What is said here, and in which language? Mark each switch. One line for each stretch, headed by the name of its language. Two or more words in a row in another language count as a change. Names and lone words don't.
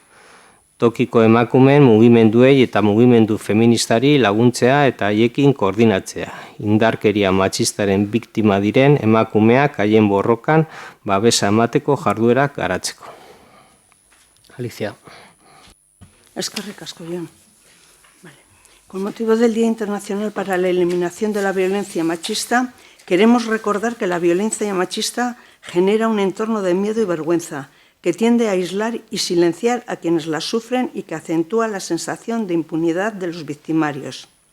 Basque: Tokiko emakumeen mugimenduei eta mugimendu feministari laguntzea eta haiekin koordinatzea. Indarkeria matxistaren biktima diren emakumeak haien borrokan babesa emateko jarduerak garatzeko. Alicia. Eskerrik asko, Jon.
Spanish: Con motivo del Día Internacional para la Eliminación de la Violencia Machista, queremos recordar que la violencia machista genera un entorno de miedo y vergüenza que tiende a aislar y silenciar a quienes la sufren y que acentúa la sensación de impunidad de los victimarios.